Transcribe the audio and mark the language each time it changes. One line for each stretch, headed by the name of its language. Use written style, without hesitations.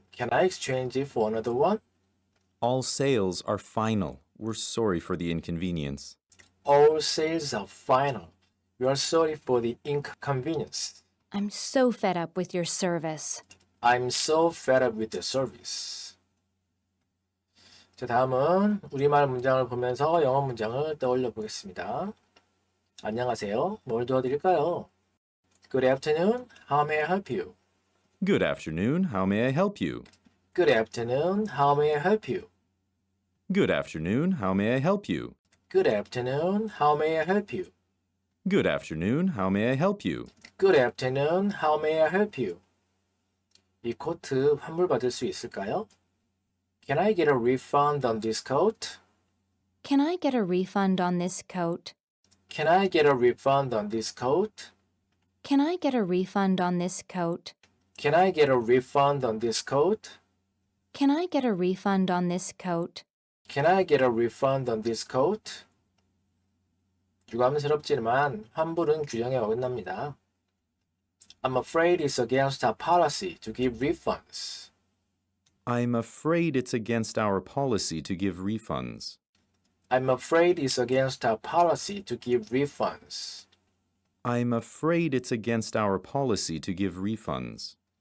English: Can I exchange it for another one? All sales are final. We're sorry for the inconvenience. All sales are final. We are sorry for the inconvenience. I'm so fed up with your service. I'm so fed up with the service.
Korean: 자, 다음은 우리말 문장을 보면서 영어 문장을 떠올려 보겠습니다. 안녕하세요. 뭘 도와드릴까요?
English: Good afternoon. How may I help you? Good afternoon. How may I help you? Good afternoon. How may I help you? Good afternoon. How may I help you? Good afternoon. How may I help you? Good afternoon. How may I help you? Good afternoon. How may I help you?
Korean: 이 코트 환불 받을 수 있을까요?
English: Can I get a refund on this coat? Can I get a refund on this coat? Can I get a refund on this coat? Can I get a refund on this coat? Can I get a refund on this coat? Can I get a refund on this coat? Can I get a refund on this coat?
Korean: 유감스럽지만 환불은 규정에 어긋납니다.
English: I'm afraid it's against our policy to give refunds. I'm afraid it's against our policy to give refunds. I'm afraid it's against our policy to give refunds. I'm afraid it's against our policy to give refunds.